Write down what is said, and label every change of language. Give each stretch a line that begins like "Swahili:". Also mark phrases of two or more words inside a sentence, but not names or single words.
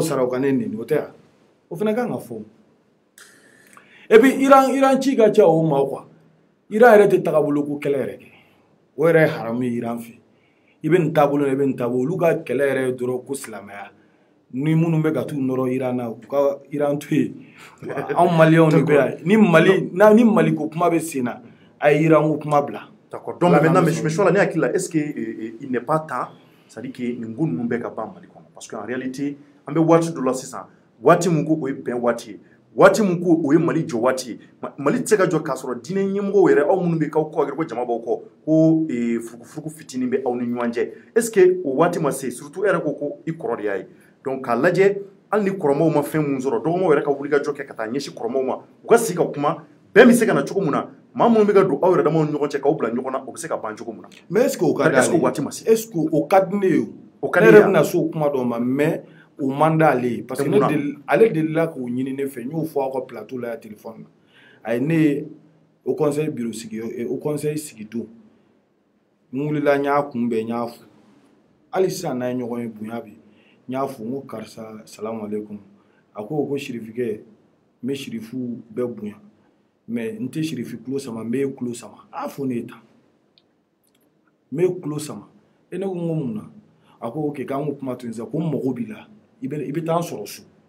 Bambara: sara u ka ne neni o tɛ yan o fana kan ka fɔ
French: et puis
Bambara: Iran ci ka ca o ma quoi Iran yɛrɛ tɛ tagabolo ko kɛlɛ yɛrɛ kɛ o yɛrɛ ye haramu ye Iran fɛ i bɛ nin taabolo la i bɛ nin taabolo olu ka kɛlɛ yɛrɛ ye dɔrɔn ko silamɛya ni minnu bɛ ka t'u nɔrɔ Iran na u ka Iran to yen anw maliyɛnw de bɛ yan ni Mali ko kuma bɛ sen na a ye Iran ko kuma bila.
French: D'accord, donc maintenant mais choix là
Bambara: ne hakili la
French: est-ce que il n'est pas temps c'est-à-dire que
Bambara: nin ko ninnu bɛ ka ban Mali kɔnɔ
French: parce que en réalité
Bambara: an bɛ waati dɔ la sisan waati min ko o ye bɛn waati ye waati min ko o ye Mali jɔ waati ye Mali tɛ se ka jɔ k'a sɔrɔ diinɛ ɲɛmɔgɔw yɛrɛ aw minnu bɛ k'aw kɔ ko jama b'aw kɔ ko furukufuruku fitinin bɛ aw ni ɲɔgɔn cɛ est-ce que o waati ma se surtout e yɛrɛ ko i kɔrɔ de y'a ye donc k'a lajɛ hali ni kɔrɔmaw ma fɛn mun sɔrɔ dɔgɔmaw yɛrɛ ka wulikajɔ kɛ ka taa ɲɛsin kɔrɔmaw ma u ka sigi ka kuma bɛn bɛ se ka na cogo min na maa minnu bɛ ka don aw yɛrɛ damaw ni ɲɔgɔn cɛ k'aw bila ɲɔgɔn na o bɛ se ka ban cogo min na mais est-ce que o ka di est-ce que o waati ma se est-ce que o ka di ne ye o ka di ne yɛrɛ bɛna se o kuma dɔ ma mais o man d'ale ye
French: parce que
Bambara: ale delila k'o ɲini ne fɛ n y'o fɔ aw ka plateau la ya téléphone na a ye ne ye
French: au conseil bureau
Bambara: sigi
French: au conseil
Bambara: sigi don n wulila n y'a kunbɛn n y'a fo hali sisan n'a ye ɲɔgɔn ye bonya bɛ n y'a fo n ko karisa salamu aleykum a ko sirifikɛ n bɛ sirifu bɛɛ bonya mais n tɛ sirifi tulo sama n bɛ tulo sama a fɔ ne ye tan n bɛ tulo sama ne ko n ko mun na a ko ok k'an ko kuma to yen sisan ko n mago b'i la i bɛ taa n sɔrɔ so